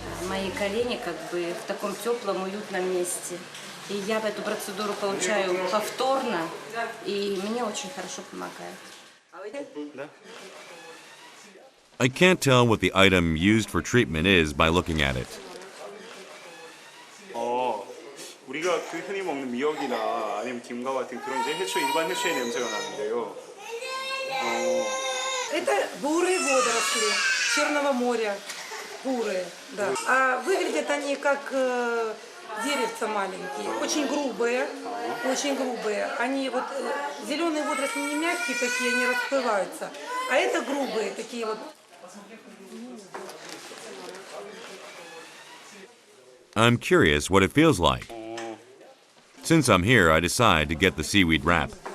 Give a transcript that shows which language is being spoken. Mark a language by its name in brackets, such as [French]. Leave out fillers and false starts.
[Russian] Мои колени как бы в таком теплом, уютном месте. И я эту процедуру получаю повторно, и мне очень хорошо помогает. [English] I can't tell what the item used for treatment is by looking at it. [Korean] 우리가 그 흔히 먹는 미역이나 아니면 김과 같은 그런 이제 해초 일반 해초의 냄새가 나는데요. [Russian] Это бурые водоросли Черного моря. Бурые, да. А выглядят они как деревца маленькие, очень грубые, очень грубые. Они вот зеленые водоросли не мягкие такие, они расплываются, а это грубые такие вот. [English] I'm curious what it feels like. Since I'm here, I decide to get the seaweed wrap.